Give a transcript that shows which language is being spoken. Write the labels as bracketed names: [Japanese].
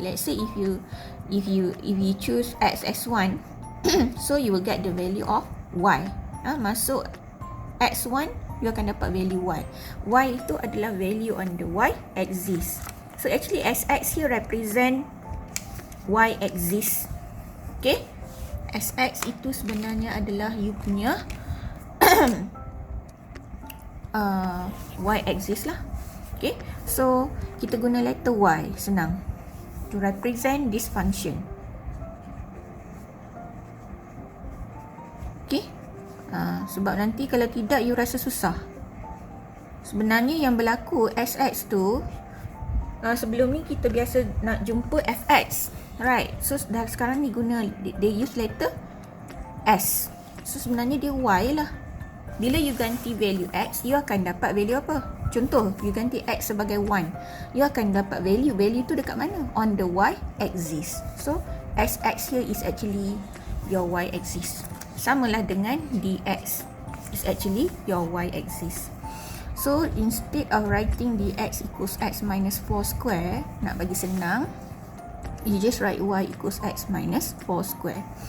[English] Let's say if you choose X as 1, so you will get the value of Y. [Malay] Masuk X1, you akan dapat value Y. Y itu adalah [English] value on the Y axis. So actually SX here represent Y axis. [Malay] Okay, SX itu sebenarnya adalah you punya Y axis lah. [English] Okay, so [Malay] kita guna [English] letter Y, senang, to represent this function. [Malay] Okay, sebab nanti kalau tidak you rasa susah. Sebenarnya yang berlaku SX tu, sebelum ni kita biasa nak jumpa FX, right? [English] So [Malay] sekarang ni guna, [English] they use letter S. [Malay] So sebenarnya dia Y lah. Bila you ganti value X, you akan dapat value apa? Contoh, you ganti X sebagai 1, you akan dapat value tu dekat mana? [English] On the Y axis. So SX here is actually your Y axis. [Malay] Samalah dengan [English] DX, is actually your Y axis. So instead of writing dx equals x minus 4 square, [Malay] nak bagi senang, [English] you just write y equals x minus 4 square.